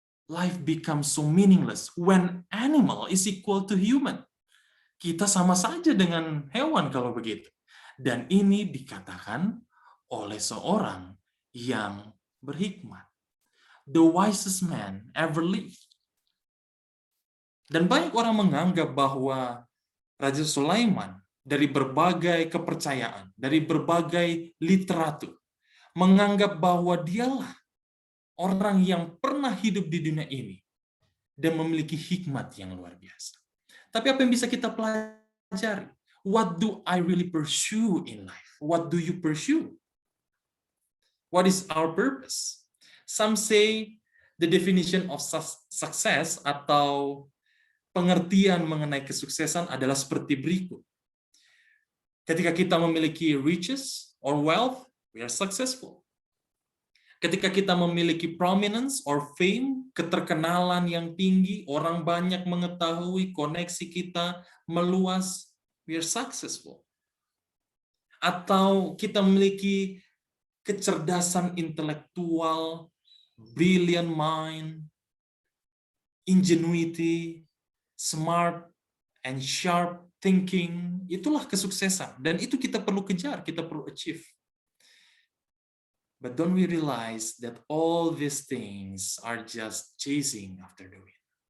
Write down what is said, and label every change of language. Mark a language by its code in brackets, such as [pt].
[en] Life becomes so meaningless when animal is equal to human. [id] Kita sama saja dengan hewan kalau begitu. Dan ini dikatakan oleh seorang yang berhikmat. [en] The wisest man ever lived. [id] Dan banyak orang menganggap bahwa Raja Sulaiman dari berbagai kepercayaan, dari berbagai literatur, menganggap bahwa dialah orang yang pernah hidup di dunia ini dan memiliki hikmat yang luar biasa. Tapi apa yang bisa kita pelajari? [en] What do I really pursue in life? What do you pursue? What is our purpose? [id] Some say the definition of success atau pengertian mengenai kesuksesan adalah seperti berikut. [en] Ketika kita memiliki riches or wealth, we are successful. [id] Ketika kita memiliki prominence or fame, keterkenalan yang tinggi, orang banyak mengetahui, koneksi kita meluas, we are successful. Atau kita memiliki kecerdasan intelektual, [en] brilliant mind, ingenuity, smart, and sharp thinking. [id] Itulah kesuksesan. Dan itu kita perlu kejar, kita perlu achieve. [en] But don't we realize that all these things are just chasing after the wind?